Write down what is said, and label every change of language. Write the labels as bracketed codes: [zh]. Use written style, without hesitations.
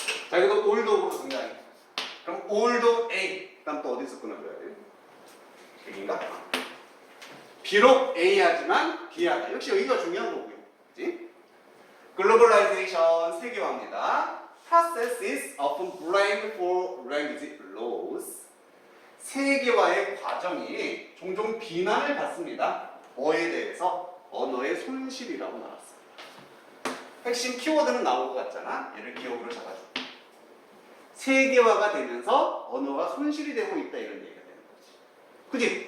[ko] 자, 이것도 올드로 등장해. 그럼 올드 A. 그 다음 또 어디서 끊어줘야 돼요? 여기인가? 비록 A하지만 B하다. 역시 여기가 중요한 거고요. 그치? 글로벌라이제이션 세계화입니다. [en] Process is often blamed for language loss. [ko] 세계화의 과정이 종종 비난을 받습니다. 뭐에 대해서? 언어의 손실이라고 나왔습니다. 핵심 키워드는 나올 것 같잖아. 얘를 기억으로 잡아줘. 세계화가 되면서 언어가 손실이 되고 있다 이런 얘기가 되는 거지. 그지?